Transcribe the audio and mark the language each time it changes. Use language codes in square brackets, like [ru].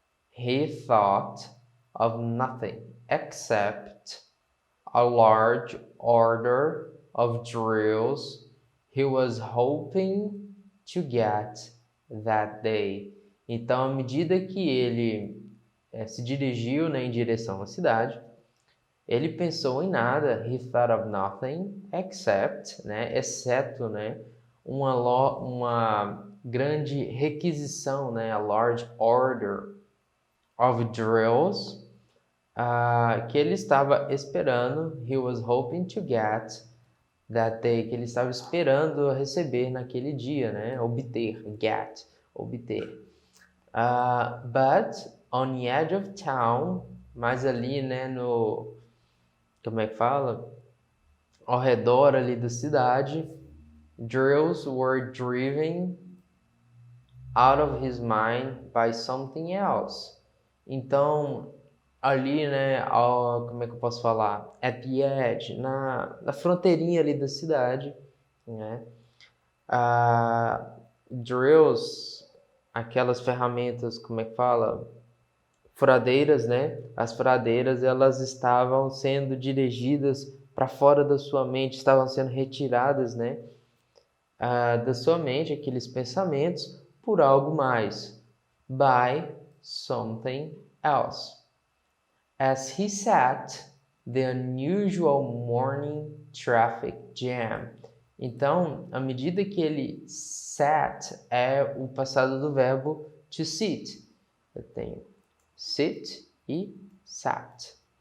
[en] He thought of nothing except a large order of drills he was hoping to get that day. [pt] Então, à medida que ele se dirigiu, né, em direção à cidade, ele pensou em nada. [en] He thought of nothing except, [pt] né, exceto, né, uma grande requisição, né, [en] a large order of drills [pt] que ele estava esperando. [en] He was hoping to get that day, [pt] que ele estava esperando receber naquele dia, né? Obter, get, obter. [en] But on the edge of town, [pt] mas ali, né, no, como é que fala? Ao redor ali da cidade, [en] drills were driven out of his mind by something else. [pt] Então, ali, né, como é que eu posso falar? [en] At the edge, [pt] na fronteirinha ali da cidade, né? Drills, aquelas ferramentas, como é que fala? Furadeiras, né? As furadeiras, elas estavam sendo dirigidas para fora da sua mente, estavam sendo retiradas, né? Da sua mente, aqueles pensamentos, por algo mais. [en] By something else. As he sat, the unusual morning traffic jam. [pt] Então, à medida que ele sat é o passado do verbo to sit. Eu tenho sit e sat.